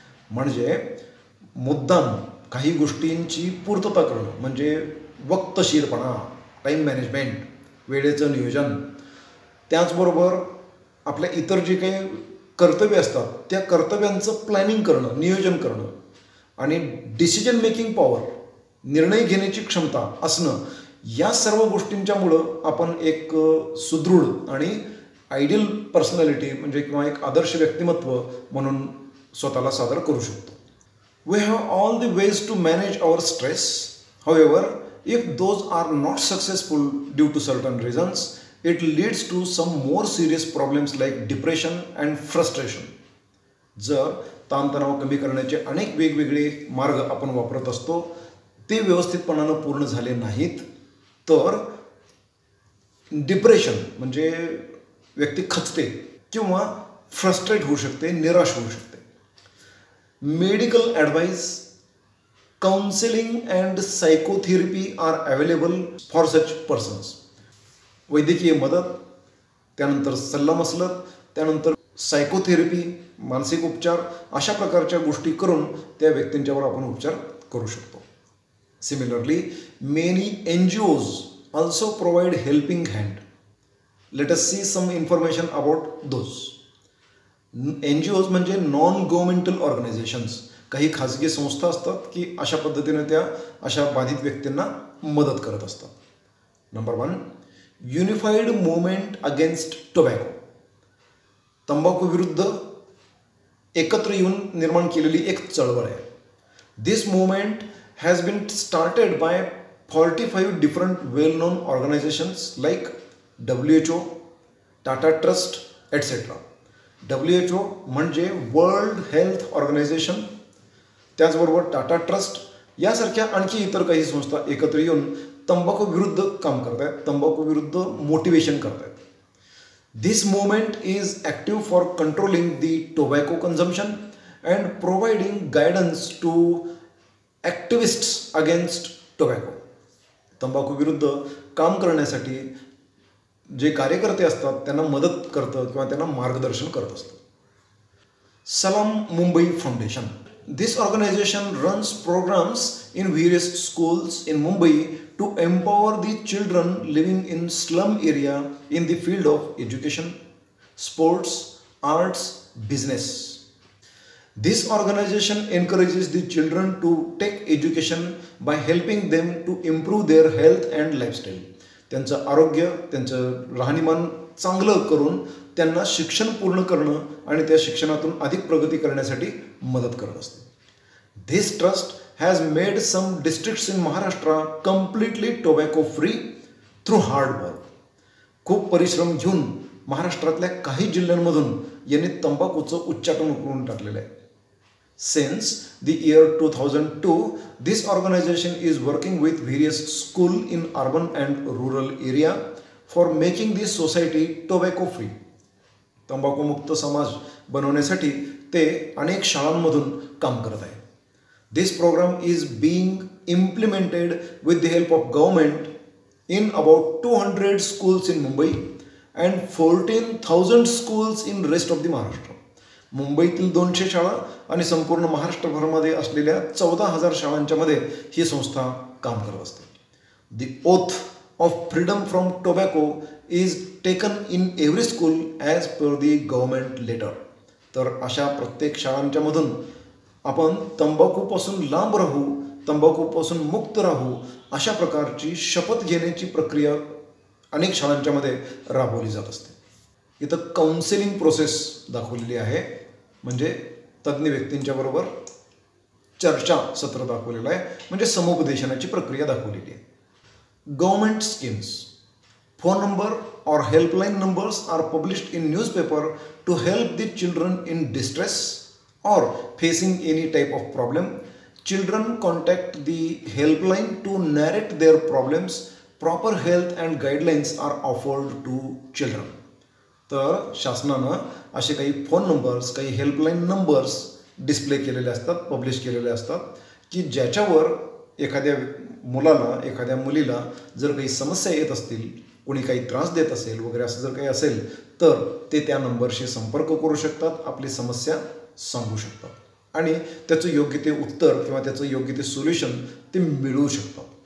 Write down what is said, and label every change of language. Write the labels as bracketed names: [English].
[Marathi] म्हणजे मुद्दाम काही गोष्टींची पूर्तता करणं म्हणजे वक्तशीरपणा, टाईम मॅनेजमेंट, वेळेचं नियोजन, त्याचबरोबर आपल्या इतर जे काही कर्तव्य असतात त्या कर्तव्यांचं प्लॅनिंग करणं, नियोजन करणं, आणि डिसिजन मेकिंग पॉवर, निर्णय घेण्याची क्षमता असणं, या सर्व गोष्टींच्यामुळं आपण एक सुदृढ आणि आयडियल पर्सनॅलिटी म्हणजे किंवा एक आदर्श व्यक्तिमत्व म्हणून स्वतःला सादर करू शकतो. [English] We have all the ways to manage our stress. However, if those are not successful due to certain reasons, it leads to some more serious problems like depression and frustration. [Marathi] जर ताणतणाव कमी करण्याचे अनेक वेगवेगळे मार्ग आपण वापरत असतो, ते व्यवस्थितपणानं पूर्ण झाले नाहीत तर डिप्रेशन म्हणजे व्यक्ती खचते किंवा फ्रस्ट्रेट होऊ शकते, निराश होऊ शकते. [English] Medical advice, counselling and psychotherapy are available for such persons. [Marathi] वैद्यकीय मदत, त्यानंतर सल्लामसलत, त्यानंतर सायकोथेरपी, मानसिक उपचार, अशा प्रकारच्या गोष्टी करून त्या व्यक्तींच्यावर आपण उपचार करू शकतो. [English] Similarly many NGOs also provide helping hand. Let us see some information about those. [Marathi] NGOs म्हणजे नॉन गव्हर्मेंटल ऑर्गनायझेशन्स. काही खाजगी संस्था असतात की अशा पद्धतीने त्या अशा बाधित व्यक्तींना मदत करत असतात. [English] Number 1, unified movement against tobacco. [Marathi] तंबाखू विरुद्ध एकत्र येऊन निर्माण केलेली एक चळवळ आहे. [English] This movement has been started by 45 different well known organisations like WHO, Tata trust etcetera. [Marathi] WHO म्हणजे वर्ल्ड हेल्थ ऑर्गनायझेशन, त्याचबरोबर टाटा ट्रस्ट यासारख्या आणखी इतर काही संस्था एकत्र येऊन तंबाखू विरुद्ध काम करत आहेत, तंबाखू विरुद्ध मोटिवेशन करत आहेत. [English] This movement is active for controlling the tobacco consumption and providing guidance to activists against tobacco. [Marathi] तंबाखू विरुद्ध काम करण्यासाठी जे कार्यकर्ते असतात त्यांना मदत करतं किंवा त्यांना मार्गदर्शन करत असतं. [English] Salaam Mumbai foundation. This organisation runs programmes in various schools in Mumbai to empower the children living in slum area in the field of education, sports, arts, business. This organization encourages the children to take education by helping them to improve their health and lifestyle. [Marathi] त्यांचं आरोग्य, त्यांचं राहणीमान चांगलं करून त्यांना शिक्षण पूर्ण करणं आणि त्या शिक्षणातून अधिक प्रगती करण्यासाठी मदत करत असते. [English] This trust has made some districts in Maharashtra completely tobacco free through hard work. [Marathi] खूप परिश्रम घेऊन महाराष्ट्रातल्या काही जिल्ह्यांमधून यांनी तंबाखूचं उच्चाटन करून टाकलेलं आहे. [English] Since the year 2002, this organization is working with various schools in urban and rural area for making this society tobacco free. [Marathi] तंबाखूमुक्त समाज बनवण्यासाठी ते अनेक शाळांमधून काम करत आहे. [English] This program is being implemented with the help of government in about 200 schools in Mumbai and 14,000 schools in rest of the Maharashtra. [Marathi] मुंबईतील 200 शाळा आणि संपूर्ण महाराष्ट्रभरामध्ये असलेल्या 14,000 शाळांच्या मध्ये ही संस्था काम करत असते. [English] The oath of freedom from tobacco is taken in every school as per the government letter. [Marathi] तर अशा प्रत्येक शाळांच्या मधून आपण तंबाखूपासून लांब राहू, तंबाखूपासून मुक्त राहू अशा प्रकारची शपथ घेण्याची प्रक्रिया अनेक शाळांच्या मध्ये राबवली जात असते. इथं काउन्सिलिंग प्रोसेस दाखवलेली आहे, म्हणजे तज्ज्ञ व्यक्तींच्या बरोबर चर्चा सत्र दाखवलेलं आहे, म्हणजे समुपदेशनाची प्रक्रिया दाखवलेली आहे. [English] Government schemes, phone number और helpline numbers are published in newspaper to help the children in distress और facing any type of problem. Children contact the helpline to narrate their problems. Proper health and guidelines are offered to children. [Marathi] तर शासनानं असे काही phone numbers, काही helpline numbers display केलेले असतात, publish केलेले असतात की ज्याच्यावर एखाद्या मुलाला, एखाद्या मुलीला जर काही समस्या येत असतील, कोणी काही त्रास देत असेल वगैरे असं जर काही असेल तर ते त्या नंबरशी संपर्क करू शकतात, आपली समस्या सांगू शकतात आणि त्याचं योग्य ते उत्तर किंवा त्याचं योग्य ते सोल्युशन ते मिळवू शकतात.